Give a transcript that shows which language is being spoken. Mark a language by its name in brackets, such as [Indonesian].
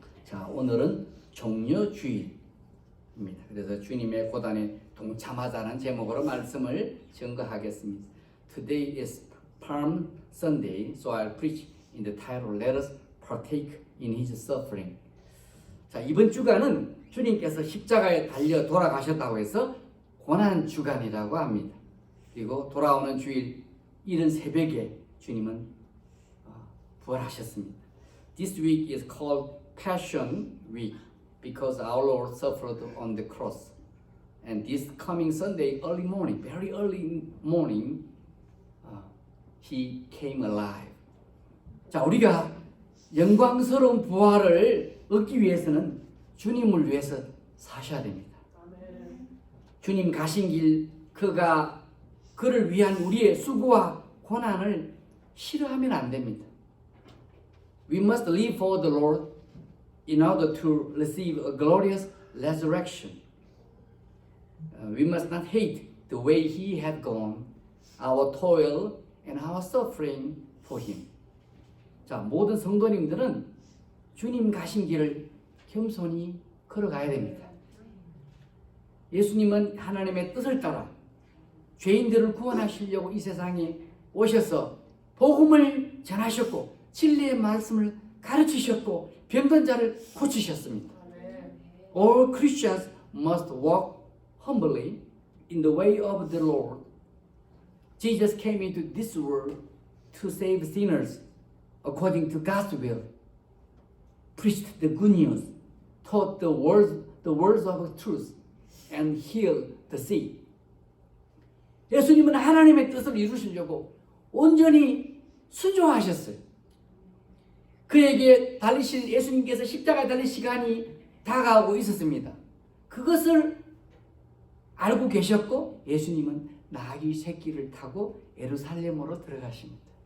[Korean] 자, 오늘은 종려주일입니다. 그래서 주님의 고단에 동참하자는 제목으로 말씀을 증거하겠습니다. [English] Today is Palm Sunday, so I'll preach in the title, Let us partake in His suffering. [Korean] 자, 이번 주간은 주님께서 십자가에 달려 돌아가셨다고 해서 고난 주간이라고 합니다. 그리고 돌아오는 주일 이른 새벽에 주님은 부활하셨습니다. [English] This week is called Passion Week because our Lord suffered on the cross. And this coming Sunday, early morning, very early morning, He came alive. [Korean] 자, 우리가 영광스러운 부활을 얻기 위해서는 주님을 위해서 사셔야 됩니다. 주님 가신 길, 그를 위한 우리의 수고와 고난을 싫어하면 안 됩니다. [English] We must live for the Lord in order to receive a glorious resurrection. We must not hate the way He had gone, our toil and our suffering for Him. [Korean] 자, 모든 성도님들은 주님 가신 길을 겸손히 걸어가야 됩니다. 예수님은 하나님의 뜻을 따라 죄인들을 구원하시려고 이 세상에 오셔서 복음을 전하셨고 진리의 말씀을 가르치셨고 병든 자를 고치셨습니다. [English] All Christians must walk humbly in the way of the Lord. Jesus came into this world to save sinners according to God's will, preached the good news, taught the words of truth, and healed the sick. [Korean] 예수님은 하나님의 뜻을 이루시려고 온전히 순종하셨어요. 그에게 예수님께서 십자가에 달릴 시간이 다가오고 있었습니다. 그것을 알고 계셨고 예수님은 나귀 새끼를 타고 예루살렘으로 들어가십니다.